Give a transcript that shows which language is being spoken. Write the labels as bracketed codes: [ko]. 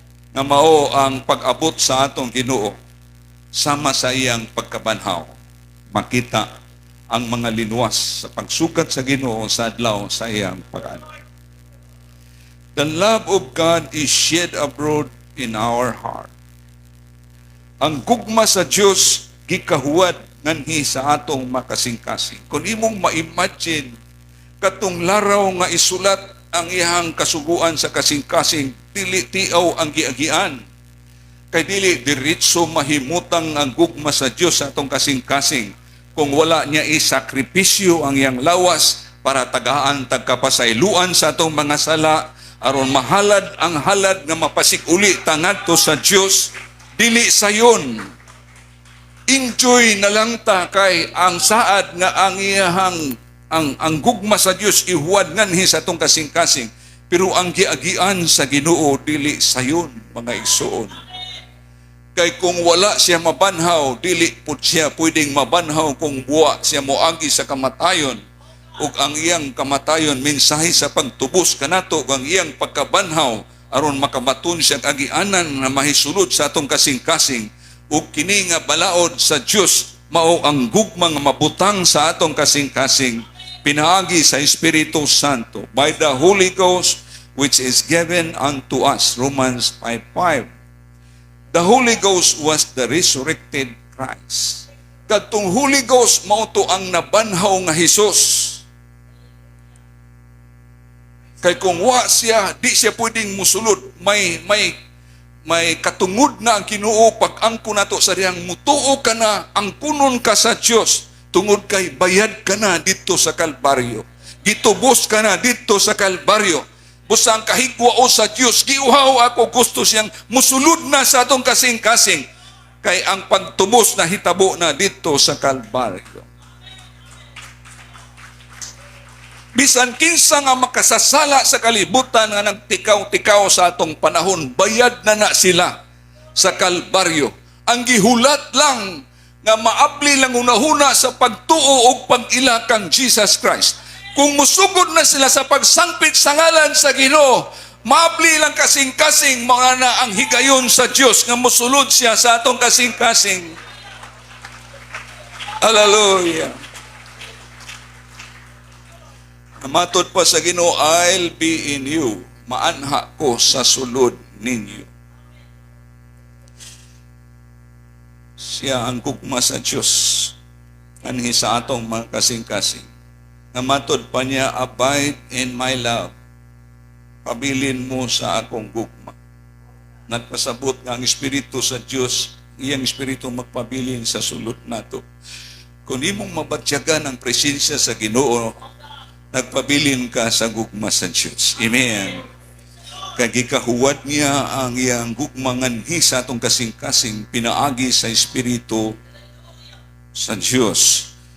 [ceb] Nga mao ang pag-abot sa atong Ginoo sama sa iyang pagkabanhaw. Makita ang mga linuwas sa pagsukat sa Ginoo sa adlaw sa iyang pag-ani. [en] The love of God is shed abroad in our heart. [ceb] Ang gugma sa Dios gikahuwad nganhi sa atong makasing-kasing. Kung imong ma-imagine katong laraw nga isulat ang iyang kasuguan sa kasing-kasing, dili tiaw ang giagian. Kay dili diretso mahimutang ang gugma sa Dios sa atong kasing-kasing kung wala niya isakripisyo ang iyang lawas para tagaan tagkapasayloan sa atong mga sala aron mahalad ang halad nga mapasig-uli tangadto sa Dios. Dili sayon. Enjoy na lang ta kay ang saad nga ang iyahang ang gugma sa Dios ihuwad nganhi sa atong kasing-kasing. Pero ang giagian sa Ginoo dili sayon, mga igsoon. Kay kung wala siya mabanhaw, dili pud siya pwedeng mabanhaw kung buwa siya moagi sa kamatayon. Ug ang iyang kamatayon mensahe sa pagtubos kanato ang iyang pagkabanhaw aron makamaton siya agianan na mahisulod sa atong kasing-kasing. Ug kini nga balaod sa Dios mao ang gugma nga mabutang sa atong kasing-kasing pinaagi sa Espiritu Santo [en] by the Holy Ghost which is given unto us. Romans 5:5. The Holy Ghost was the resurrected Christ. [ceb] Kadtong Holy Ghost mao to ang nabanhaw nga Hesus. Kay kung wa siya, di siya pwedeng musulod. May katungod na ang Ginoo pag-angko nato sa diyang mutuo ka na, angkunon ka sa Dios, tungod kay bayad ka na dito sa Kalbaryo. Gitubos ka na dito sa Kalbaryo. Busang kahigwa o sa Dios, giuhaw ako gusto siyang musulod na sa atong kasing-kasing. Kay ang pagtubos na hitabo na dito sa Kalbaryo. Bisan kinsa nga makasasala sa kalibutan nga nagtikaw-tikaw sa atong panahon, bayad na sila sa Kalbaryo. Ang gihulat lang nga maabli lang unahuna sa pagtuo o pag-ila kang Jesus Christ. Kung musugod na sila sa pagsangpit sa ngalan sa Ginoo, maabli lang kasing-kasing mga na ang higayon sa Dios nga mosulod siya sa atong kasing-kasing. Hallelujah. Matod pa sa Ginoo, [en] I'll be in you. [ceb] Maanha ko sa sulod ninyo. Siya ang gugma sa Diyos. Anhi sa atong mga kasing-kasing. Nga matod pa niya, [en] abide in my love. [ceb] Pabilin mo sa akong gugma. Nagpasabot nga ang Espiritu sa Diyos, iyang Espiritu magpabilin sa sulod nato. Kung imong mabatyagan ang presensya sa Ginoo, nagpabilin ka sa gugma sa Diyos. Amen. Kagikahuwad niya ang iyang gugmangan sa atong kasing-kasing pinaagi sa Espiritu sa Diyos.